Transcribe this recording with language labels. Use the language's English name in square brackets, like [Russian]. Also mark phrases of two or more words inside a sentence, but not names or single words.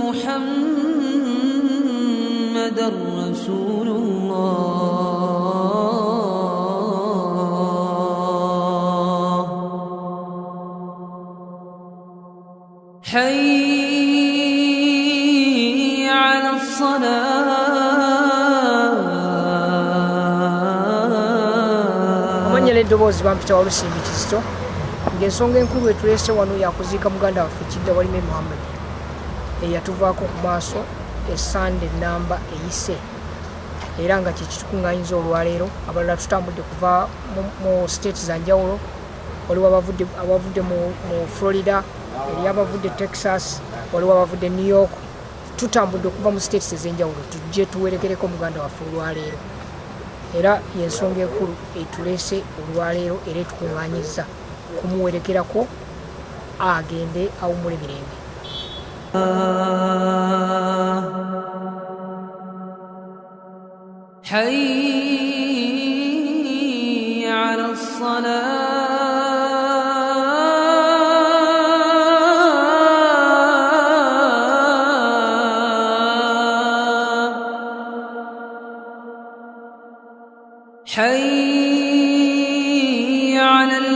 [Arabic] محمدًا رسول الله حي على الصلاة [Ganda] amanyala eddoboozi bampita walusimbi kizito ng'ensonga enkulu etuleese wano yakuziika muganda waffe Kiddawalime Mohamed eyatuvaako ku maaso essande nnamba eyise era nga kyekitukuŋŋaanyiza olwaleero abalala tutambudde kuva mu state za njawulo waliwo abavudde mu Florida eri abavudde Texas waliwo abavudde New York tutambudde okuva mu states ez'enjawulo tujje tuwerekereko muganda waffe olwaleero era yensonga enkulu etuleese olwaleero era etukuŋŋaanyiza kumuwerekerako agende awummule mirembe [Arabic] حي على الصلاة حي على